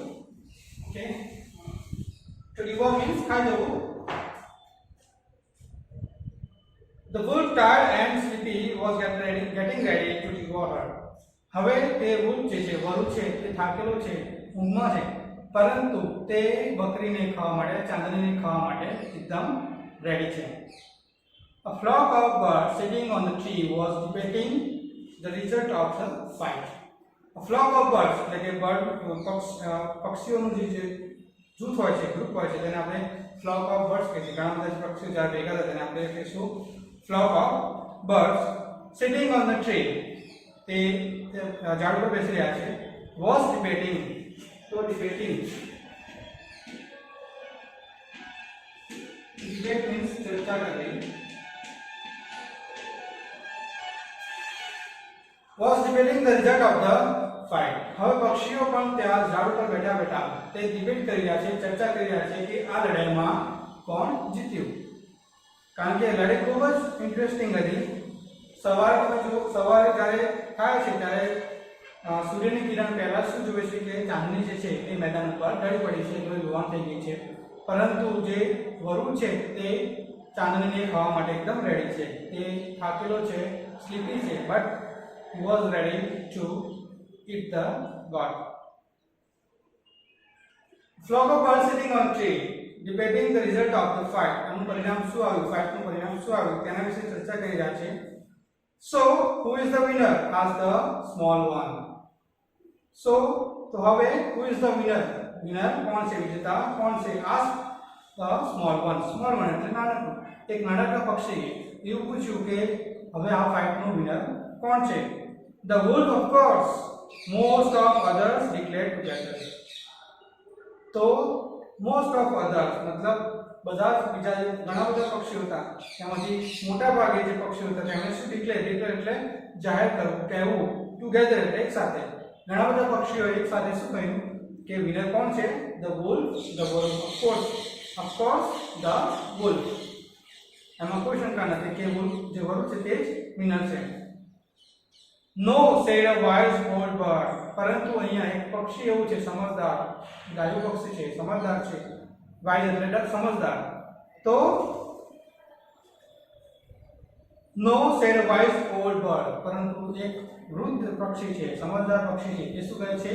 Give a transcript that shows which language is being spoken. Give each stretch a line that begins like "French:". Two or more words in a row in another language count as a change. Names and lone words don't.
English: Okay, to devour means
Gujarati: ખાઈ જવું.
English: The wolf tired and sleepy was getting ready to devour her.
Gujarati: હવે તે wolf જે છે વરુ છે તે થાકેલો છે, ઊંઘમાં છે, પરંતુ તે બકરીને ખાવા માટે ચાંદનીને ખાવા માટે એકદમ રેડી છે.
English: A flock of birds sitting on the tree was debating the result of the fight. A flock of birds
Gujarati: એટલે કે પક્ષીઓનું જે જૂથ હોય છે, ગ્રુપ હોય છે, તેને આપણે
English: flock of birds
Gujarati: કહીએ છીએ. ઘણા બધા પક્ષીઓ જ્યારે ભેગા થાય તેને આપણે કહીશું
English: flock of birds sitting on the tree.
Gujarati: તે ઝાડ પર બેસી રહ્યા છે.
English: Was debating તો debating debate means
Gujarati: ચર્ચા કરવી.
English: Was debating the result of the fight.
Gujarati: હવે પક્ષીઓ પણ ત્યાં ઝાડ ઉપર બેઠા બેઠા તે ડિબેટ કરી રહ્યા છે, ચર્ચા કરી રહ્યા છે કે આ લડાઈમાં કોણ જીત્યું. કારણ કે લડાઈ ખૂબ જ ઇન્ટરેસ્ટિંગ હતી. સવારે જ્યારે થાય છે ત્યારે સૂર્યની કિરણ પહેલા શું જોવે છે કે ચાંદની જે છે એ મેદાન ઉપર ઢળી પડી છે, લોહી લુહાણ થઈ ગઈ છે, પરંતુ જે વરુ છે તે ચાંદનીને ખાવા માટે એકદમ રેડી છે. તે થાકેલો છે, સ્લીપી છે, બટ
English: he was ready to eat the god. Flock of birds sitting on tree debating the result of the fight.
Gujarati: આનું પરિણામ શું આવ્યું, ફાઇટનું પરિણામ શું આવ્યું તેના વિશે ચર્ચા કરી રહ્યા છે.
English: So who is the winner? Asked the small one. So तो હવે who is the winner?
Gujarati: Winner कौन છે? વિજેતા કોણ છે?
English: Ask the small one. Small one
Gujarati: એટલે નાનકડું. એક નાનકડા પક્ષીએ એવું પૂછ્યું કે હવે આ ફાઇટનું વિનર કોણ છે?
English: The wolf, of course. Most of others declared together.
Gujarati: તો
English: most of others
Gujarati: मतलब બધા બીજા ઘણા બધા પક્ષીઓ હતા એમાંથી મોટા ભાગે જે પક્ષીઓ હતા તેમણે શું ડિક્લેર એટલે જાહેર કરવું કહેવું ટુગેધર એટલે એક સાથે ઘણા બધા પક્ષીઓ એક સાથે શું કહ્યું કે વિનર કોણ છે?
English: ધ wolf, of course the wolf.
Gujarati: એમાં કોઈ શંકા નથી કે wolf જે wolf છે તે જ વિનર છે.
English: No, said a wise old bird.
Gujarati: પરંતુ અહીંયા એક પક્ષી એવું છે સમજદાર, ગાયું પક્ષી છે, સમજદાર છે.
English: વાઇઝ
Gujarati: એટલે સમજદાર. તો
English: નો said a wise old bird.
Gujarati: પરંતુ એક વૃદ્ધ પક્ષી છે, સમજદાર પક્ષી છે, એ શું કહે છે?